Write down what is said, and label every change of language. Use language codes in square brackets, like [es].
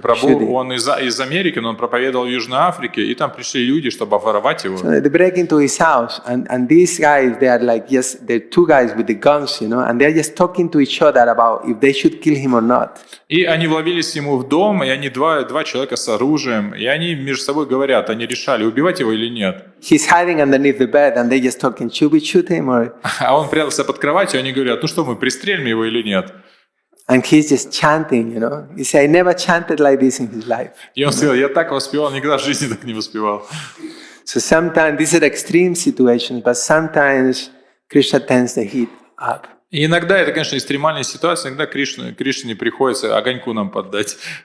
[ru] Прабху, он из Америки, но он проповедовал в Южной Африке, и там пришли люди, чтобы воровать его. [en] So they break into his house, and these guys, they are like, yes, they're two guys with the guns, and they're just talking to each other about if they should kill him or not. [ru] И они вломились ему в дом, и они два человека с оружием, и они между собой говорят, они решали, убивать его или нет. [en] He's hiding underneath the bed, and they just talking, should we shoot him or? [ru] А он прятался под кроватью, и они говорят, ну что, мы пристрелим его или нет? [en] And he's just chanting, He said, I never chanted like this in his life. [ru] И он сказал, я так воспевал, никогда в жизни так не воспевал. [en] So sometimes these are extreme situations, but sometimes Krishna turns the heat up. [ru] И иногда это, конечно, экстремальная ситуация, иногда Кришне приходится огоньку нам поддать.